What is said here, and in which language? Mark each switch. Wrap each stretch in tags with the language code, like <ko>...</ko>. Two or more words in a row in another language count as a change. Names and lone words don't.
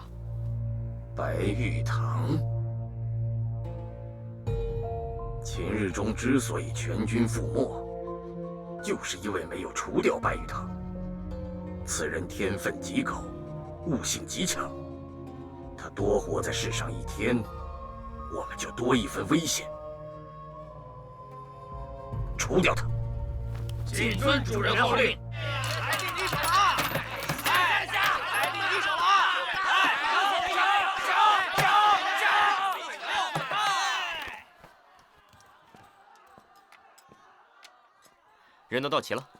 <zh>白玉堂，秦日中之所以全軍覆沒，就是因為沒有除掉白玉堂。此人天分極高，悟性極強，他多活在世上1天，我們就多1分危險。除掉他！謹遵主人號令。來定敵手了啊！來下！來定敵手了啊！人都到齊了。</zh>